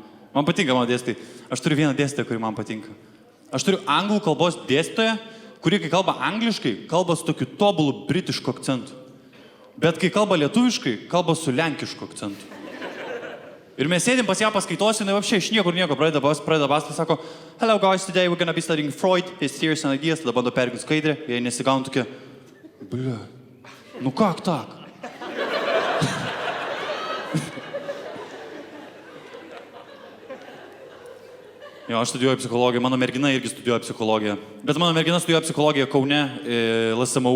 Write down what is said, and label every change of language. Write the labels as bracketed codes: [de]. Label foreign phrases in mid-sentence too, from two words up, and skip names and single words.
[lt] Man patinka mano dėstytojai. Aš turiu vieną dėstytoją, kuri man patinka. Aš turiu anglų kalbos dėstytoją, kuri, kai kalba angliškai, kalba su tokiu tobulu britišku akcentu. Bet kai kalba lietuviškai, kalba su lenkišku akcentu. Ir mes sėdim pas ją paskaitose, jinai apšiai iš nieko pradeda pasakoti, sako, [en] hello guys, today we're gonna be studying Freud, his theories and ideas, [lt] tada bando pergint skaidrę, jei nesigauna tokia, [ru] бля, ну как так? [lt] Jo, aš studijuoju psichologiją, mano mergina irgi studijuoja psichologiją. Bet mano mergina studijuoja psichologiją Kaune, LSMU.